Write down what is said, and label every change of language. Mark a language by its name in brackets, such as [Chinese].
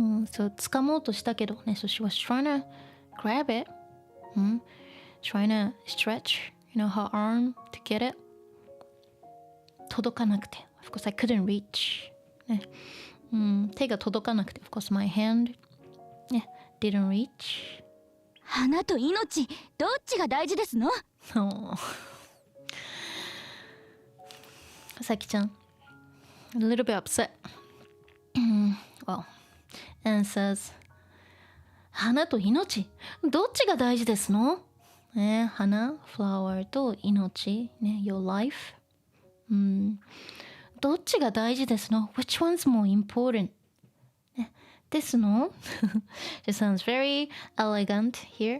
[Japanese] そう掴もうとしたけどね [English] so she was trying to grab it trying to stretch her arm to get it 届かなくて of course I couldn't reach [Japanese] ね手が届かなくて [English] of course my hand ね didn't reach [Japanese] 花と命どっちが大事ですの？ [English] さきちゃん a little bit upset well and says [Japanese] 花と命どっちが大事ですの？ [English] ね花 flower と命ね your life [Japanese] どっちが大事ですの [English] which one's more important ねですのIt sounds very elegant here